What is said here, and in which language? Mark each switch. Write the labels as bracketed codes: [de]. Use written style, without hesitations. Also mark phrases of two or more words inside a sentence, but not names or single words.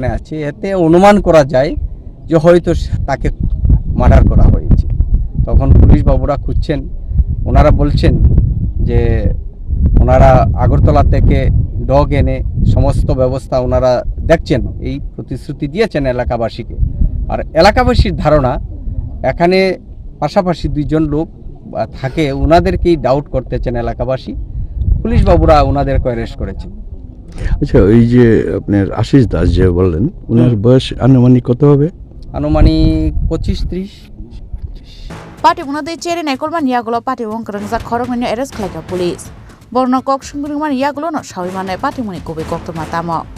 [bn] আছে এতে অনুমান করা যায় যে হয়তো তাকে মার্ডার করা হয়েছে তখন পুলিশ বাবুরা খুঁজছেন ওনারা বলছেন যে ওনারা আগরতলা থেকে ডগ এনে সমস্ত ব্যবস্থা ওনারা দেখছেন এই প্রতিশ্রুতি দিয়েছেন এলাকাবাসীকে আর এলাকাবাসীর ধারণা এখানে পাশাপাশি দুইজন লোক থাকে ওনাদেরকেই ডাউট করতেছেন এলাকাবাসী পুলিশ বাবুরা ওনাদেরকে অ্যারেস্ট করেছেন আচ্ছা ওই যে আপনার আশিস দাস যে বললেন ওনার বয়স আনুমানিক কত হবে আনুমানিক 25-30 [trp] Party Munati Cherry Nekolman Yagolo Party Wonkrangza Koromania arrest Klaika police. Borno Kok Shungriman Yagolo no Shawimane Party Munikobe Koktomatamo.